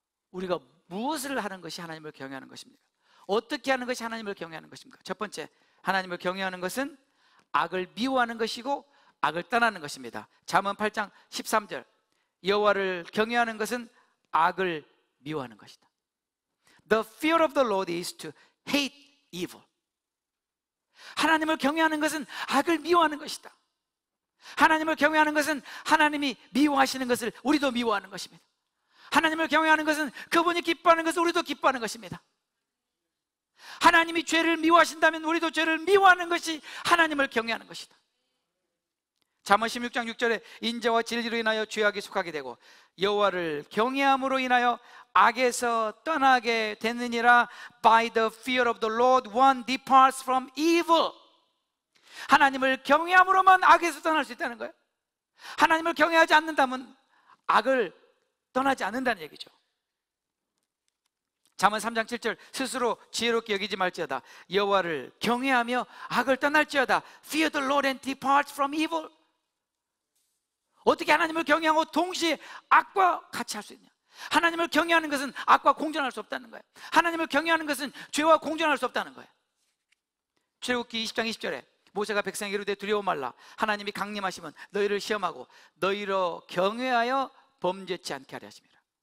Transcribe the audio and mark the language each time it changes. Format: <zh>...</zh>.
<ko>우리가 무엇을 하는 것이 하나님을 경외하는 것입니까? 어떻게 하는 것이 하나님을 경외하는 것입니까? 첫 번째, 하나님을 경외하는 것은 악을 미워하는 것이고 악을 떠나는 것입니다. 잠언 8장 13절 여호와를 경외하는 것은 악을 미워하는 것이다.</ko> <en>The fear of the Lord is to hate evil.</en> <ko>하나님을 경외하는 것은 악을 미워하는 것이다. 하나님을 경외하는 것은 하나님이 미워하시는 것을 우리도 미워하는 것입니다. 하나님을 경외하는 것은 그분이 기뻐하는 것을 우리도 기뻐하는 것입니다. 하나님이 죄를 미워하신다면 우리도 죄를 미워하는 것이 하나님을 경외하는 것이다. 잠언 16장 6절에 인자와 진리로 인하여 죄악에 속하게 되고 여호와를 경외함으로 인하여 악에서 떠나게 되느니라.</ko> <en>By the fear of the Lord one departs from evil.</en> <ko>하나님을 경외함으로만 악에서 떠날 수 있다는 거예요. 하나님을 경외하지 않는다면 악을 떠나지 않는다는 얘기죠. 잠언 3장 7절 스스로 지혜롭게 여기지 말지어다. 여호와를 경외하며 악을 떠날지어다.</ko> <en>Fear the Lord and depart from evil.</en> <ko>어떻게 하나님을 경외하고 동시에 악과 같이 할 수 있냐? 하나님을 경외하는 것은 악과 공존할 수 없다는 거예요. 하나님을 경외하는 것은 죄와 공존할 수 없다는 거예요. 출애굽기 20장 20절에 모세가 백성에게 이르되 두려워 말라. 하나님이 강림하시면 너희를 시험하고 너희로 경외하여 범죄치 않게 하려 하십니다.</ko>